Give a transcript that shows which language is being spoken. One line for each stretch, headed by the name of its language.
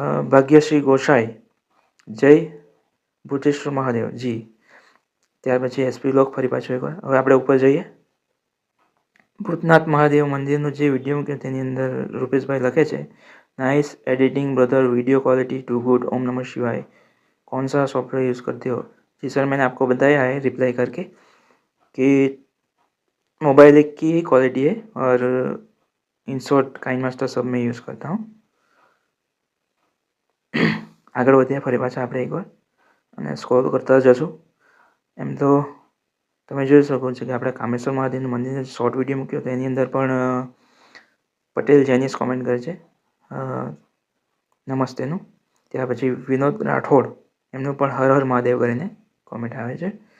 Gujarati: ભાગ્યશ્રી ગોસાઈ જય ભૂતેશ્વર મહાદેવ. જી. ત્યાર પછી એસપી વ્લોગ ફરી પાછો એકવાર. હવે આપણે ઉપર જઈએ. ભૂતનાથ મહાદેવ મંદિરનો જે વિડીયો મૂક્યો તેની અંદર રૂપેશભાઈ લખે છે
Hindi: nice editing brother, video quality to good, ओम नमः शिवाय। कौन सा सॉफ्टवेयर यूज़ करते हो? जी सर, मैंने आपको बताया है रिप्लाई करके कि मोबाइल की क्वालिटी है और इन शॉर्ट काइन मास्टर सब मैं यूज़ करता हूँ।
Gujarati: આગળ વધીએ ફરી પાછા આપણે એકવાર અને સ્ક્રોલ કરતા જશું. એમ તો તમે જોઈ શકો છો કે આપણે કામેશ્વર મહાદેવનું મંદિરનો શોર્ટ વિડીયો મૂક્યો તો એની અંદર પણ પટેલ જેનીસ કોમેન્ટ કરે છે નમસ્તેનું. ત્યાર પછી વિનોદ રાઠોડ એમનું પણ હર હર મહાદેવ કરીને કોમેન્ટ આવે છે.